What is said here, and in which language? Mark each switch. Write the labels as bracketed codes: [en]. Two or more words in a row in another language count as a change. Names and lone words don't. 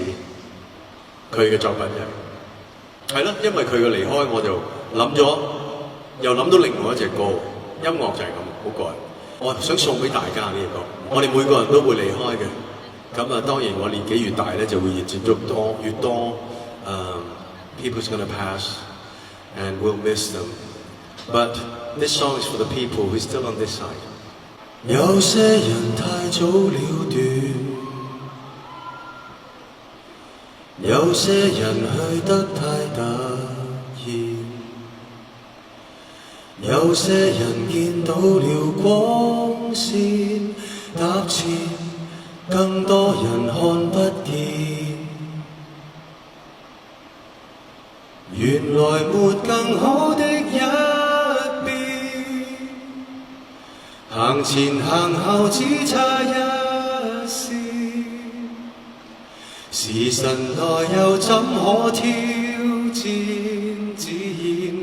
[yue] 佢嘅作品係啦，因為佢嘅離開，我就又諗到另外一隻歌，音樂就係咁，好過癮。我想送俾大家呢隻歌，我哋每個人都會離開嘅。咁當然我年紀越大咧，就會接觸越多 [en] people's gonna pass and we'll miss them. But this song is for the people who are still on this side. [yue] 有些人太早了斷，有些人去得太突然，有些人見到了光線踏前，更多人看不見。原來沒更好的一行前行後只差一線，時辰來又怎可挑戰自然？